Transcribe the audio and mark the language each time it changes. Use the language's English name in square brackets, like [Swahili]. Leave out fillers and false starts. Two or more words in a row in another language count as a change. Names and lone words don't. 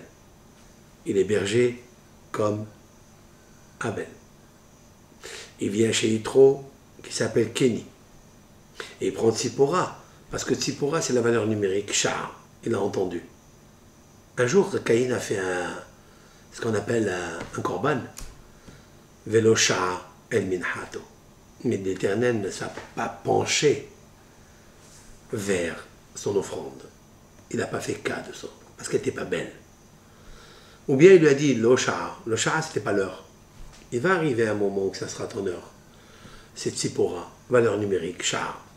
[French] Il est berger comme Abel. Il vient chez Yitro, qui s'appelle Kenny. Et il prend Tzipora, parce que Tzipora, c'est la valeur numérique, Shah, il a entendu. Un jour, Caïn a fait ce qu'on appelle un korban. [Hebrew] ולא שעה אל מנחתו. [French] Mais l'Éternel ne s'est pas penché vers son offrande. Il n'a pas fait cas de ça, parce qu'elle n'était pas belle. Ou bien il lui a dit, le Shah, ce n'était pas l'heure. Il va arriver un moment où ça sera ton heure. C'est Tzipora, valeur numérique, Shah.